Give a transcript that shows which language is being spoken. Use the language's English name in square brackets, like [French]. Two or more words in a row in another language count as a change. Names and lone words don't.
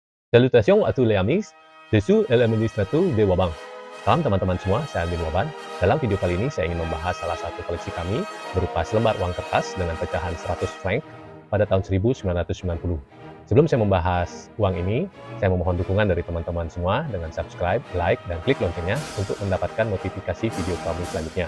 [French] Salutations à tous les amis, je suis l'administrateur de Wabang. [Indonesian] Salam teman-teman semua, saya Bin Waban. Dalam video kali ini saya ingin membahas salah satu koleksi kami berupa selembar uang kertas dengan pecahan 100 franc pada tahun 1990. Sebelum saya membahas uang ini, saya memohon dukungan dari teman-teman semua dengan subscribe, like, dan klik loncengnya untuk mendapatkan notifikasi video kami selanjutnya.